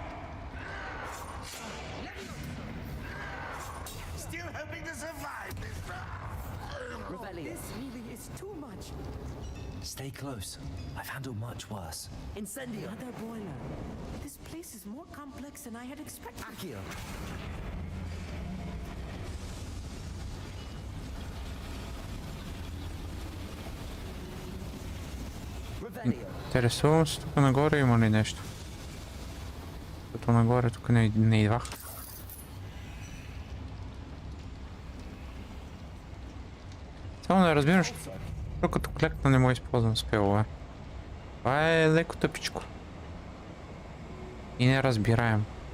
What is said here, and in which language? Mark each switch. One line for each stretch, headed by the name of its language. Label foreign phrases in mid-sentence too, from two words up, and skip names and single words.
English: Still hoping to survive this. This really is too much. Stay close. I've handled much worse. Incendio. Another boiler. This place is more complex than I had expected. Accio. Revelio.
Bulgarian: Интересувам се тук нагоре има ли нещо. Като нагоре тук не идвах. Само не разбирам, като клекна не мога използвам спелове. Това е леко тъпичко. И неразбираем.